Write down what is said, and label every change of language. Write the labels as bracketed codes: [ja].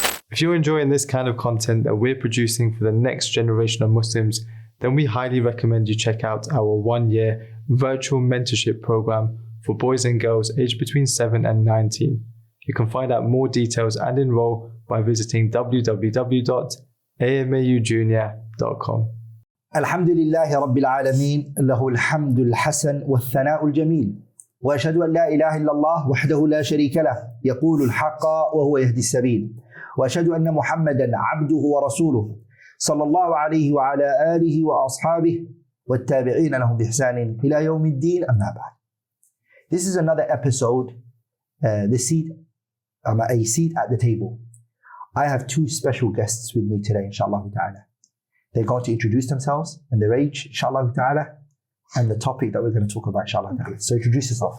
[en] If you're enjoying this kind of content that we're producing for the next generation of Muslims, then we highly recommend you check out our 1-year virtual mentorship program for boys and girls aged between 7 and 19. You can find out more details and enroll by visiting www.amaujunior.com. [ar] الحمد لله رب العالمين له الحمد الحسن والثناء الجميل وأشهد أن لا إله إلا الله وحده لا شريك له يقول الحق وهو يهدي السبيل وأشهد أن محمدا عبده ورسوله صلى الله عليه وعلى آله وأصحابه والتابعين لهم بإحسان إلى يوم الدين أما بعد. [en] This is another episode, a seat at the table. I have two special guests with me today, inshallah ta'ala. They're going to introduce themselves and their age, inshallah ta'ala, and the topic that we're going to talk about, inshallah ta'ala. So introduce yourself.